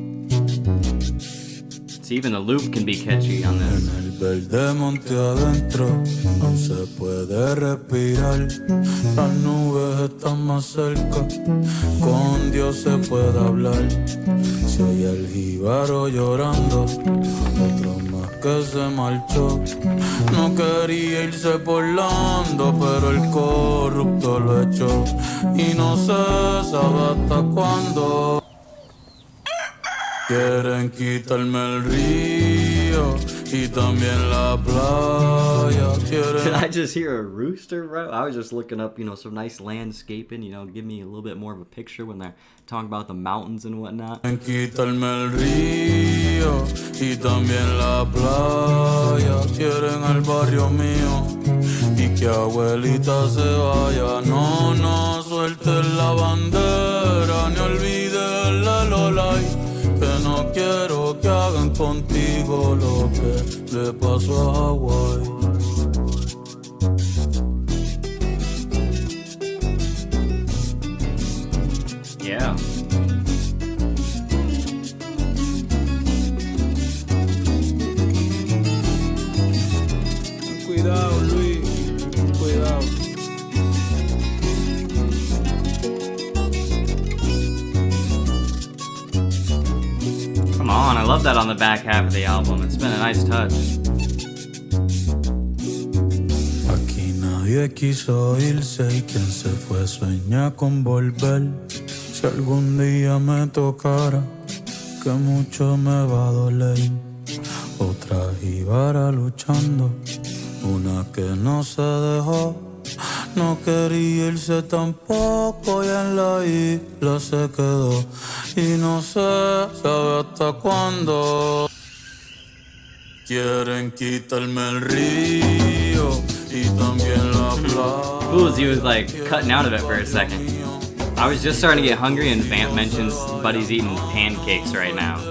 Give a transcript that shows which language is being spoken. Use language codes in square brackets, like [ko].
[en] See, even the loop can be catchy on this. [es] En el verde monte adentro no se puede respirar. Las nubes están más cerca, con Dios se puede hablar. Se oye el jíbaro llorando, otro más que se marchó. No quería irse por Lando, pero el corrupto lo echó. Y no se sabe hasta cuándo. Quieren quitarme el río y también la playa. [en] Did I just hear a rooster, bro? I was just looking up, some nice landscaping, give me a little bit more of a picture when they're talking about the mountains and whatnot. [es] Quieren quitarme el río y también la playa. Quieren el barrio mío y que abuelita se vaya. No suelten la bandera ni olviden la Lola. Que no quiero que hagan con contigo lo que le pasó a Hawái. [en] Yeah. [es] Cuidado, Luis, cuidado. [en] Come on, I love that on the back half of the album. It's been a nice touch. [es] Aquí nadie quiso irse y quien se fue sueña con volver. Si algún día me tocara, que mucho me va a doler. Otra jíbara luchando, una que no se dejó. No quería irse tampoco y en la isla se quedó. Y no sé, sabe hasta cuándo. Quieren quitarme el río y también la playa. [en] Ooh, he was like cutting out of it for a second. I was just starting to get hungry and Vamp mentions Buddy's eating pancakes right now.